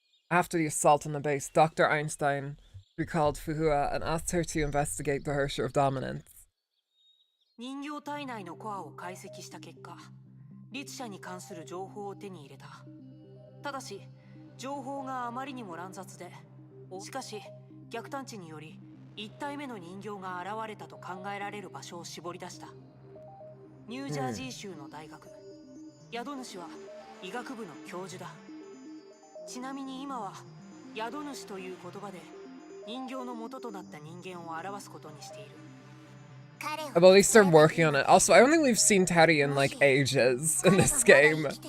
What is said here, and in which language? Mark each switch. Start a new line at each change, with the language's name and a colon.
English: After the assault on the base, Dr. Einstein recalled Fuhua and asked her to investigate the HERRSCHER of dominance.
Japanese: 人形体内のコアを解析した結果、律者に関する情報を手に入れた。ただし、情報があまりにも乱雑で、しかし逆探知により1体目の人形が現れたと考えられる場所を絞り出した。ニュージャージー州の大学、宿主は医学部の教授だ。ちなみに今は宿主という言葉で人形の元となった人間を表すことにしている。
English: But at least they're working on it. Also, I don't think we've seen Teddy in like ages in this game.